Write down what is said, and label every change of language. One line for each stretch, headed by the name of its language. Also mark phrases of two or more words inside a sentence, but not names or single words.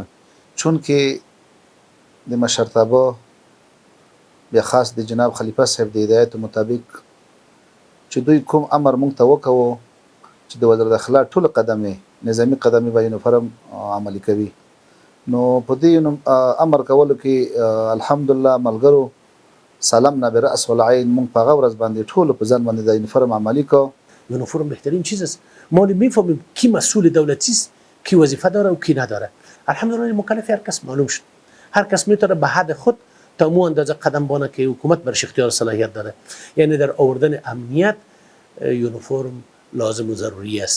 Pashto: چونکې د مشرتابه بیا خاص د جناب خلیفه صاحب د هدایتو مطابق چې دوی کوم امر موږ ته وکوو چې د وزارت داخله ټول قدمې نظامي قدمې به یونیفورم عملي کوي. نو په دې امر کولو کې الحمدلله ملګرو سلام به
Arabic: رأس والعین
Pashto: موږ په هغه ورځ باندې ټولو په ځان باندې د یونیفورم عملی کو.
Persian: یونیفورم بهترین چیز است. ما میفهمیم کی مسئول دولتی است، کی وظیفه داره و کی نداره. الحمدلله مکلف هر کس معلوم شد. هر کس میتونه به حد خود تا مو اندازه قدم بانه که حکومت برش اختیار صلاحیت داره. یعنی در آوردن امنیت یونیفورم لازم و ضروری است.